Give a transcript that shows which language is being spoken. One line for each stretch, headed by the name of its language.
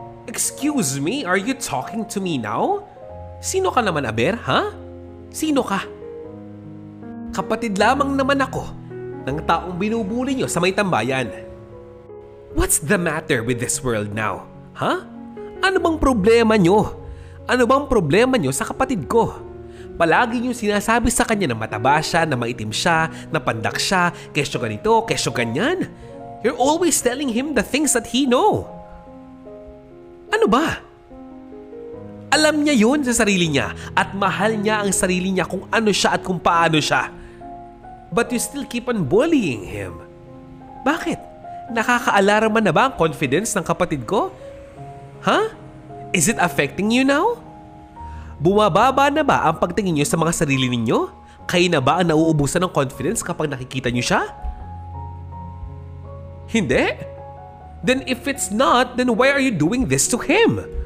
English: Excuse me, are you talking to me now?
Filipino: Sino ka naman, Aber, ha? Sino ka? Kapatid lamang naman ako ng taong binubuli nyo sa may tambayan.
English: What's the matter with this world now?
Filipino: Ha? Ano bang problema nyo? Ano bang problema nyo sa kapatid ko? Palagi nyo sinasabi sa kanya na mataba siya, na maitim siya, na pandak siya, kesyo ganito, kesyo ganyan.
English: You're always telling him the things that he know.
Filipino: Ano ba? Alam niya yun sa sarili niya at mahal niya ang sarili niya kung ano siya at kung paano siya.
English: But you still keep on bullying him.
Filipino: Bakit? Nakaka-alarma na ba ang confidence ng kapatid ko? Huh?
English: Is it affecting you now?
Filipino: Bumababa na ba ang pagtingin niyo sa mga sarili ninyo? Kayo na ba ang nauubusan ng confidence kapag nakikita niyo siya? Hindi?
English: Then if it's not, then why are you doing this to him?